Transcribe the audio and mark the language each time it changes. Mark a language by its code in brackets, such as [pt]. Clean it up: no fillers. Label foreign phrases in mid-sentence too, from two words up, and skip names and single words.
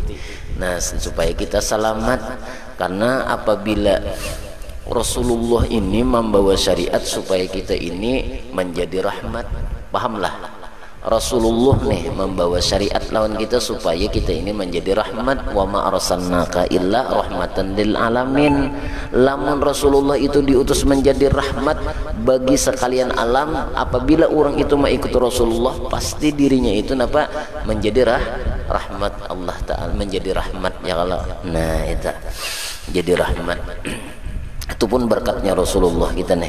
[id] Nah supaya kita selamat, karena apabila Rasulullah ini membawa syariat supaya kita ini menjadi rahmat, pahamlah. Rasulullah nih membawa syariat lawan kita supaya kita ini menjadi rahmat. [ar] Wa ma arsalnaka illa rahmatan lil alamin. [id] Lamun Rasulullah itu diutus menjadi rahmat bagi sekalian alam, apabila orang itu mengikuti Rasulullah pasti dirinya itu napa menjadi rahmat Allah Ta'ala, menjadi rahmat [ar] ya Allah. [id] Nah itu jadi rahmat. Itu pun berkatnya Rasulullah kita nih.